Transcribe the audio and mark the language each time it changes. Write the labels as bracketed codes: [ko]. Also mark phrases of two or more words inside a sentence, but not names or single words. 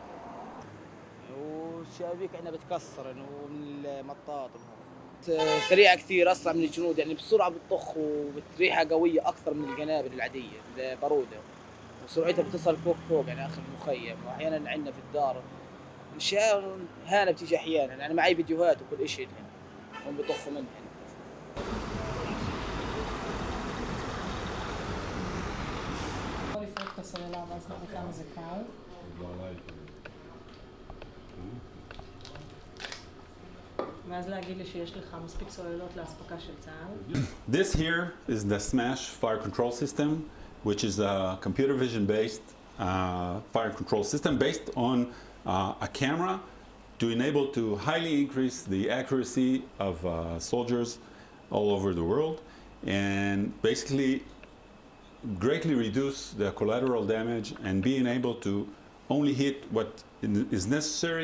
[ar] والشبابيك عندنا بتكسر يعني، ومن المطاط سريعه كثير، اسرع من الجنود يعني، بسرعه بتطخ وبتريحها قويه اكثر من القنابل العاديه الباروده، وسرعتها بتصل فوق يعني اخر المخيم، واحيانا عندنا في الدار مش هانه بتيجي احيانا يعني، معي فيديوهات وكل شيء يعني هم بيطخوا منها. [he] לפרק את הסוללה ואז נראה כמה זה קל. ואז להגיד לי שיש לך מספיק סוללות לאספקה של צה"ל. [en] This here is the SMASH fire control system, which is a computer vision based fire control system based on a camera to enable to highly increase the accuracy of soldiers all over the world, and basically greatly reduce the collateral damage and being able to only hit what is necessary.